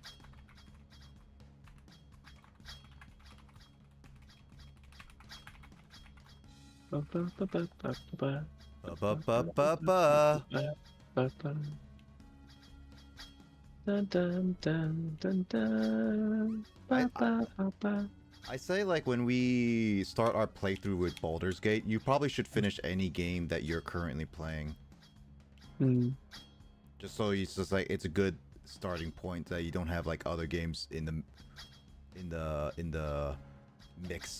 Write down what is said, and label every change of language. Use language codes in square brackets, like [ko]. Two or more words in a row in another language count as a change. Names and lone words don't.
[en] Ba, ba, ba, ba, ba, ba, Ba ba ba ba ba. ba, ba. Dun, dun, dun, dun, dun. Ba, ba, ba, ba. I say, like, when we start our playthrough with Baldur's Gate, you probably should finish any game that you're currently playing. Hmm. Just so it's just like it's a good starting point that you don't have like other games in the mix.